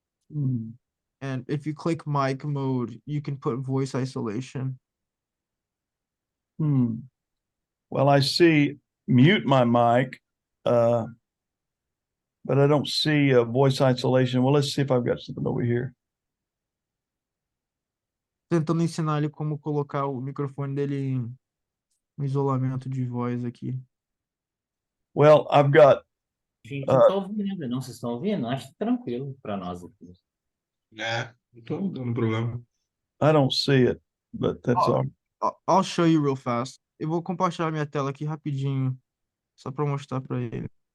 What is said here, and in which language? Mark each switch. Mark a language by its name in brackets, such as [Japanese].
[English] And if you click mic mode, you can put voice isolation. Well, I see mute my mic, but I don't see voice isolation. Well, let's see if I've got something over here. [Portuguese] Tentando ensinar ele como colocar o microfone dele no isolamento de voz aqui. [English] Well, I've got [Portuguese] A gente não está ouvindo ainda, não. Vocês estão ouvindo? Acho tranquilo para nós aqui. Não tô dando problema. [English] I don't see it, but that's all. I'll show you real fast. [Portuguese] Eu vou compartilhar minha tela aqui rapidinho, só para mostrar para ele.